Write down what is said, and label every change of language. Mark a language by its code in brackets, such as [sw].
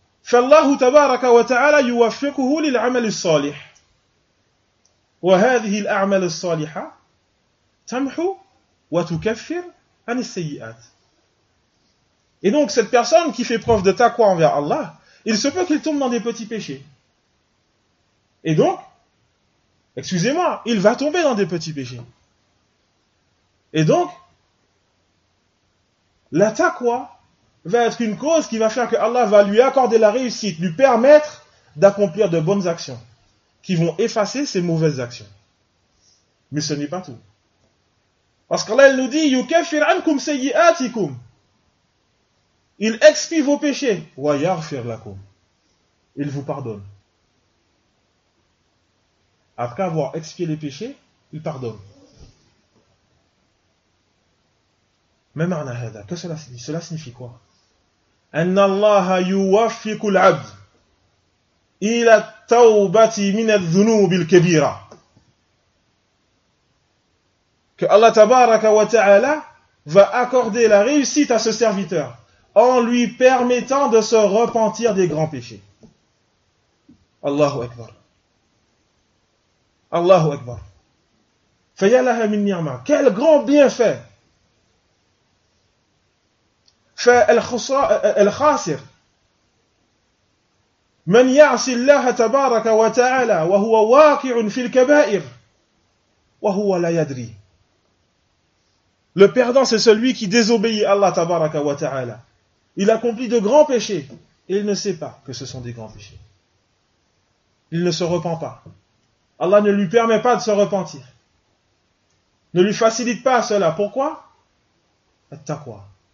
[ar] فالله تبارك وتعالى يوفقه للعمل الصالح وهذه الأعمال الصالحة تمحو وتكفر عن السيئات. [fr] Et donc cette personne qui fait preuve de taqwa envers Allah, il se peut qu'il tombe dans des petits péchés. Et donc, excusez-moi, il va tomber dans des petits péchés. Et donc, la taqwa va être une cause qui va faire que Allah va lui accorder la réussite, lui permettre d'accomplir de bonnes actions, qui vont effacer ses mauvaises actions. Mais ce n'est pas tout. Parce qu'Allah, il nous dit, [ar] yukaffir ankum sayyi'atikum. [fr] Il expie vos péchés. [ar] Wa yaghfir lakum. [fr] Il vous pardonne. Après avoir expié les péchés, il pardonne. Même en ahada, que cela signifie? Cela signifie quoi? [ar] أن الله يوفق العبد إلى التوبة من الذنوب الكبيرة. [fr] Que Allah tabaraka wa ta'ala va accorder la réussite à ce serviteur en lui permettant de se repentir des grands péchés. [ar] Allahu Akbar. Allahu Akbar. Fayalaha min ni'ma. [fr] Quel grand bienfait! [ar] فالخاسر من يعصي الله تبارك وتعالى وهو واقع في الكبائر وهو لا يدري. [fr] Le perdant, c'est celui qui désobéit Allah tabaraka wa ta'ala. Il accomplit de grands péchés et il ne sait pas que ce sont des grands péchés. Il ne se repent pas. Allah ne lui permet pas de se repentir. Ne lui facilite pas cela. Pourquoi? At-taqwa.